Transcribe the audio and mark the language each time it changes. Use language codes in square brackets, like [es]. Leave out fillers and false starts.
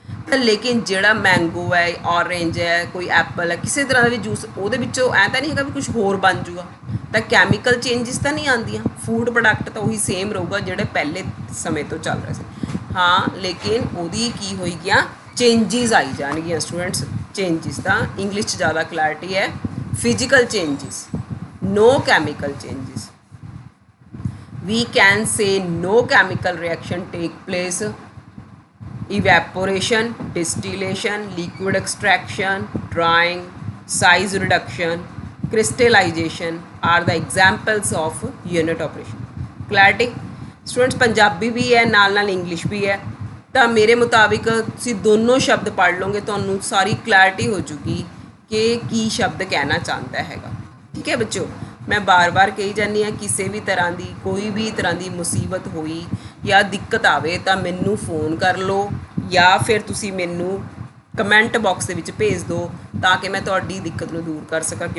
[pa] ਤਾਂ ਲੇਕਿਨ ਜਿਹੜਾ ਮੈਂਗੋ ਹੈ, ਔਰੇਂਜ ਹੈ, ਕੋਈ ਐਪਲ ਹੈ, ਕਿਸੇ ਤਰ੍ਹਾਂ ਦਾ ਵੀ ਜੂਸ, ਉਹਦੇ ਵਿੱਚੋਂ ਐਂ ਤਾਂ ਨਹੀਂ ਹੈਗਾ ਵੀ ਕੁਝ ਹੋਰ ਬਣ ਜੂਗਾ, ਤਾਂ ਕੈਮੀਕਲ ਚੇਂਜਿਸ ਤਾਂ ਨਹੀਂ ਆਉਂਦੀਆਂ। ਫੂਡ ਪ੍ਰੋਡਕਟ ਤਾਂ ਉਹੀ ਸੇਮ ਰਹੂਗਾ ਜਿਹੜੇ ਪਹਿਲੇ ਸਮੇਂ ਤੋਂ ਚੱਲ ਰਹੇ ਸੀ। ਹਾਂ, ਲੇਕਿਨ ਉਹਦੀ ਕੀ ਹੋਏਗੀਆਂ, ਚੇਂਜਿਸ ਆਈ ਜਾਣਗੀਆਂ ਸਟੂਡੈਂਟਸ। ਚੇਂਜਿਸ ਤਾਂ ਇੰਗਲਿਸ਼ 'ਚ ਜ਼ਿਆਦਾ ਕਲੈਰਿਟੀ ਹੈ, physical changes, [en] no chemical changes. We can say no chemical reaction take place. Evaporation, distillation, liquid extraction, drying, size reduction, crystallization are the examples of unit operation. Clarity? [pa] Students, Punjabi ਵੀ ਹੈ ਨਾਲ English ਵੀ ਹੈ, ਤਾਂ ਮੇਰੇ ਮੁਤਾਬਿਕ ਤੁਸੀਂ ਦੋਨੋਂ ਸ਼ਬਦ ਪੜ੍ਹ ਲਓਗੇ, ਤੁਹਾਨੂੰ ਸਾਰੀ ਕਲੈਰਿਟੀ ਹੋ ਜੂਗੀ ਕਿ ਕੀ ਸ਼ਬਦ ਕਹਿਣਾ ਚਾਹੁੰਦਾ ਹੈਗਾ। ਠੀਕ ਹੈ ਬੱਚਿਓ, ਮੈਂ ਬਾਰ-ਬਾਰ ਕਹੀ ਜਾਂਦੀ ਹਾਂ, ਕਿਸੇ ਵੀ ਤਰ੍ਹਾਂ ਦੀ ਕੋਈ ਵੀ ਤਰ੍ਹਾਂ ਦੀ ਮੁਸੀਬਤ ਹੋਈ ਜਾਂ ਦਿੱਕਤ ਆਵੇ ਤਾਂ ਮੈਨੂੰ ਫੋਨ ਕਰ ਲਓ, ਜਾਂ ਫਿਰ ਤੁਸੀਂ ਮੈਨੂੰ ਕਮੈਂਟ ਬਾਕਸ ਦੇ ਵਿੱਚ ਭੇਜ ਦਿਓ, ਤਾਂ ਕਿ ਮੈਂ ਤੁਹਾਡੀ ਦਿੱਕਤ ਨੂੰ ਦੂਰ ਕਰ ਸਕਾਂ।